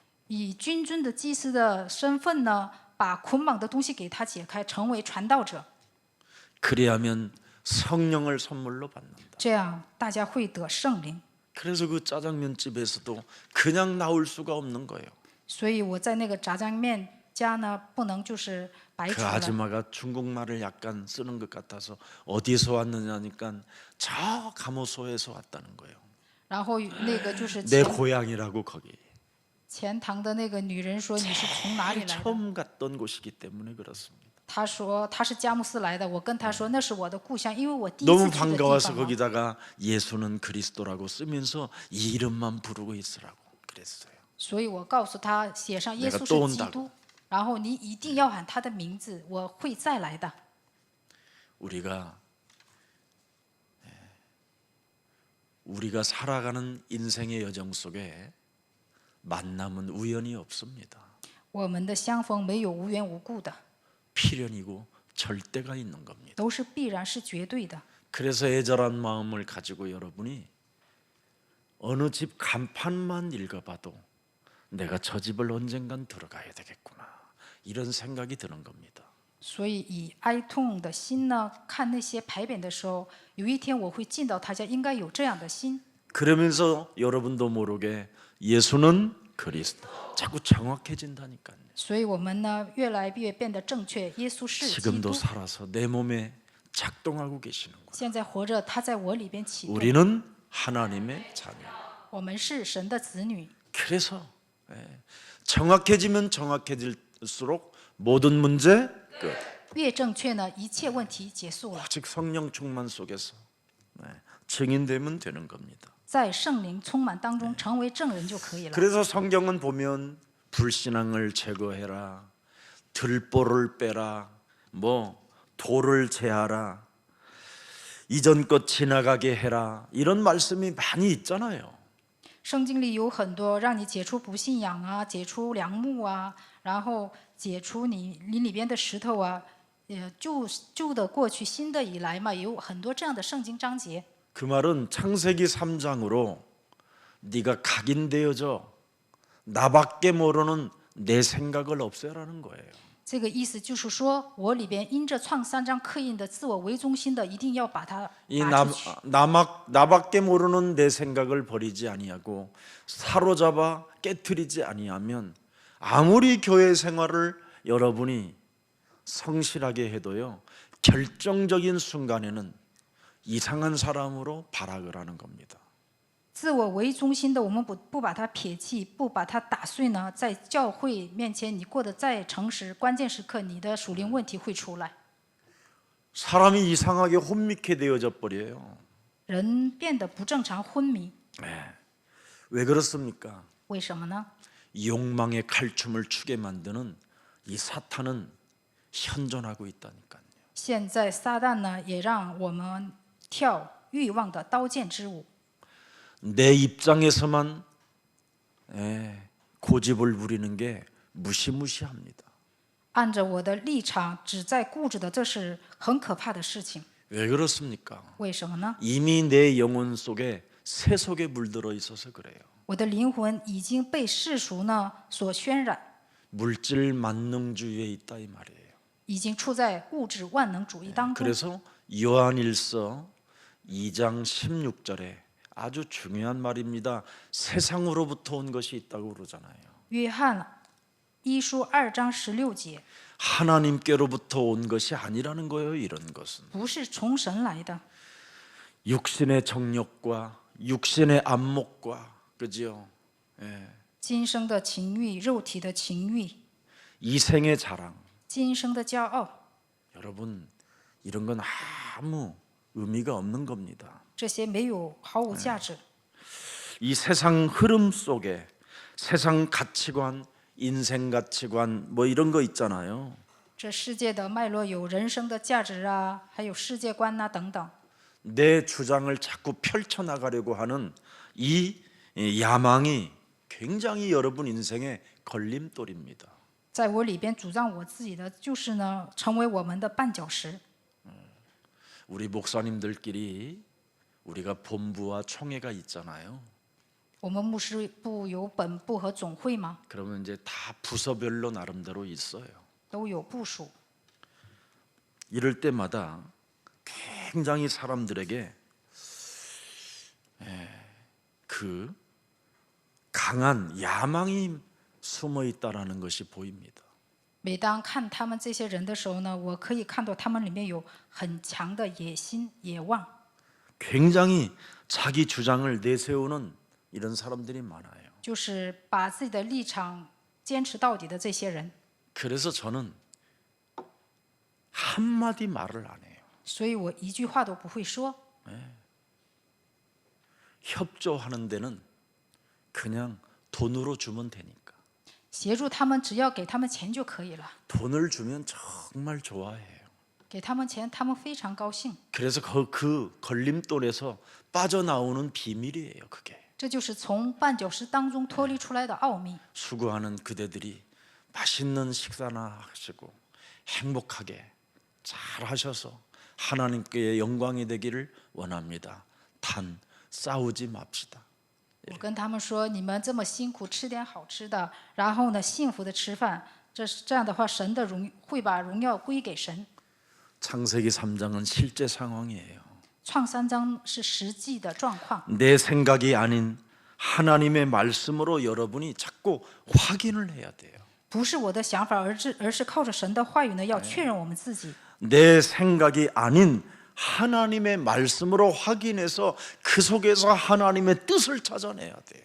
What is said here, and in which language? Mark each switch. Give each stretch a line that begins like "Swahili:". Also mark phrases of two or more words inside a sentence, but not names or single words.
Chinese: 以君尊的祭司的身份呢，把捆绑的东西给他解开，成为传道者。
Korean: 그래야면 성령을 선물로 받는다.
Chinese: 这样大家会得圣灵。
Korean: 그래서 그 짜장면 집에서도 그냥 나올 수가 없는 거예요.
Chinese: 所以我在那个炸酱面家呢，不能就是白
Korean: 그
Chinese: 煮了。
Korean: 아줌마가 중국말을 약간 쓰는 것 같아서 어디서 왔느냐니까 저 감호소에서 왔다는 거예요.
Chinese: 然后那个就是
Korean: 내 고향이라고 거기.
Chinese: 前堂的那个女人说你是从哪里来的？
Korean: 처음 갔던 곳이기 때문에 그렇습니다.
Chinese: 她说她是佳木斯来的。我跟她说那是我的故乡，因为我第一
Korean: 너무
Chinese: 次去的地
Korean: 반가워서
Chinese: 方嘛。
Korean: 거기다가 예수는 그리스도라고 쓰면서 이 이름만 부르고 있으라고 그랬어요.
Chinese: 所以我告诉她写上耶稣
Korean: 내가 또
Chinese: 是基督，然后你一定要喊他的名字，我会再来的。
Korean: 우리가 살아가는 인생의 여정 속에 만남은 우연이 없습니다.
Chinese: 我们的相逢没有无缘无故的，
Korean: 필연이고 절대가 있는 겁니다.
Chinese: 都是必然是绝对的。
Korean: 그래서 애절한 마음을 가지고 여러분이 어느 집 간판만 읽어봐도 내가 저 집을 언젠간 들어가야 되겠구나 이런 생각이 드는 겁니다.
Chinese: 所以以哀痛的心呢，看那些牌匾的时候，有一天我会进到他家，应该有这样的心。
Korean: 그러면서 여러분도 모르게 예수는 그리스도 자꾸 정확해진다니까요.
Chinese: 所以我们呢，越来越变得正确。耶稣是基
Korean: 지금도
Chinese: 督。
Korean: 살아서 내 몸에 작동하고 계시는 거예요.
Chinese: 现在活着，他在我里边启动。
Korean: 우리는 하나님의 자녀.
Chinese: 我们是神的子女，
Korean: 그래서 정확해지면 정확해질수록 모든 문제 끝.
Chinese: 越正确呢，一切问题结束了。
Korean: 즉 성령 충만 속에서 증인되면 되는 겁니다.
Chinese: 在圣灵充满当中，成为证人就可以了。
Korean: 그래서 성경은 보면 불신앙을 제거해라, 들보를 빼라, 뭐 돌을 제하라, 이전 것 지나가게 해라, 이런 말씀이 많이 있잖아요.
Chinese: 圣经里有很多让你解除不信仰啊，解除梁木啊，然后解除你里边的石头啊，旧的过去，新的以来嘛，有很多这样的圣经章节。
Korean: 그 말은 창세기 3장으로 네가 각인되어져 나밖에 모르는 내 생각을 없애라는 거예요.
Chinese: 这个意思就是说，我里边因着创3章刻印的自我为中心的，一定要把它
Korean: 이
Chinese: 拔出去。
Korean: 나밖에 모르는 내 생각을 버리지 아니하고 사로잡아 깨트리지 아니하면 아무리 교회 생활을 여러분이 성실하게 해도요, 결정적인 순간에는 이상한 사람으로 발악을 하는 겁니다.
Chinese: 自我为中心的，我们不把它撇弃，不把它打碎呢，在教会面前你过得再诚实，关键时刻你的属灵问题会出来，
Korean: 사람이 이상하게 혼미케 되어져 버려요.
Chinese: 人变得不正常、昏迷。
Korean: 왜 그렇습니까?
Chinese: 为什么呢？
Korean: 욕망의 칼춤을 추게 만드는 이 사탄은 현존하고 있다니까요.
Chinese: 现在撒旦呢，也让我们跳欲望的刀剑之舞。
Korean: 내 입장에서만 고집을 부리는 게 무시무시합니다.
Chinese: 按着我的立场，只在固执的，这是很可怕的事情。
Korean: 왜 그렇습니까?
Chinese: 为什么呢？
Korean: 이미 내 영혼 속에 세속에 물들어 있어서 그래요.
Chinese: 我的灵魂已经被世俗呢所渲染，
Korean: 물질 만능주의에 있다 이 말이에요.
Chinese: 已经处在物质万能主义当中。
Korean: 그래서 요한일서 2장 16절에 아주 중요한 말입니다. 세상으로부터 온 것이 있다고 그러잖아요.
Chinese: 约翰一书2章16节，
Korean: 하나님께로부터 온 것이 아니라는 거예요. 이런 것은
Chinese: 不是从神来的，
Korean: 육신의 정욕과 육신의 안목과 그지요?
Chinese: 今生的情欲、肉体的情欲、
Korean: 이생의 자랑.
Chinese: 今生的骄傲，
Korean: 여러분 이런 건 아무 의미가 없는 겁니다.
Chinese: 这些毫无价值。
Korean: 이 세상 흐름 속에 세상 가치관, 인생 가치관 뭐 이런 거 있잖아요.
Chinese: 这世界的脉络有人生的价值啊，还有世界观呐、等等。
Korean: 내 주장을 자꾸 펼쳐나가려고 하는 이 야망이 굉장히 여러분 인생의 걸림돌입니다.
Chinese: 在我里边主张我自己的，就是呢，成为我们的绊脚石。
Korean: 우리 목사님들끼리 우리가 본부와 총회가 있잖아요.
Chinese: 我们牧师部有本部和总会吗？
Korean: 그러면 이제 다 부서별로 나름대로 있어요.
Chinese: 都有部属。
Korean: 이럴 때마다 굉장히 사람들에게 그 강한 야망이 숨어 있다라는 것이 보입니다.
Chinese: 每当看他们这些人的时候呢，我可以看到他们里面有很强的野心、野望，
Korean: 굉장히 자기 주장을 내세우는 이런 사람들이 많아요.
Chinese: 就是把自己的立场坚持到底的这些人。
Korean: 그래서 저는 한마디 말을 안 해요.
Chinese: 所以我一句话都不会说。
Korean: 협조하는 데는 그냥 돈으로 주면 되니까.
Chinese: 协助他们，只要给他们钱就可以了。
Korean: 돈을 주면 정말 좋아해요.
Chinese: 给他们钱，他们非常高兴。
Korean: 그래서 그 걸림돌에서 빠져나오는 비밀이에요. 그게.
Chinese: 这就是从绊脚石当中脱离出来的奥秘。
Korean: 수고하는 그대들이 맛있는 식사나 하시고 행복하게 잘 하셔서 하나님께 영광이 되기를 원합니다. 단 싸우지 맙시다.
Chinese: 我跟他们说，你们这么辛苦，吃点好吃的，然后呢，幸福的吃饭，这样的话，神的会把荣耀归给神。
Korean: 창세기 3장은 실제 상황이에요.
Chinese: 创3章是实际的状况，
Korean: 내 생각이 아닌 하나님의 말씀으로 여러분이 자꾸 확인을 해야 돼요.
Chinese: 不是我的想法，而是靠着神的话语呢，要确认我们自己。
Korean: 내 생각이 아닌 하나님의 말씀으로 확인해서 그 속에서 하나님의 뜻을 찾아내야 돼요.